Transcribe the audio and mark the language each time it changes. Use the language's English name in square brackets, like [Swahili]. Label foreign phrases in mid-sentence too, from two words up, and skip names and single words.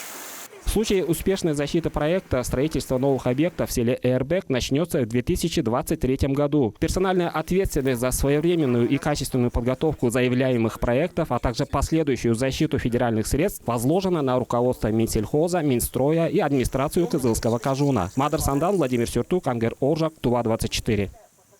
[Russian] В случае успешной защиты проекта строительство новых объектов в селе Эрбек начнется в 2023 году. Персональная ответственность за своевременную и качественную подготовку заявляемых проектов, а также последующую защиту федеральных средств возложена на руководство Минсельхоза, Минстроя и администрацию Кызылского Кажуна. Мадар Сандан, Владимир Сюртук, Ангер Оржак, Тува 24.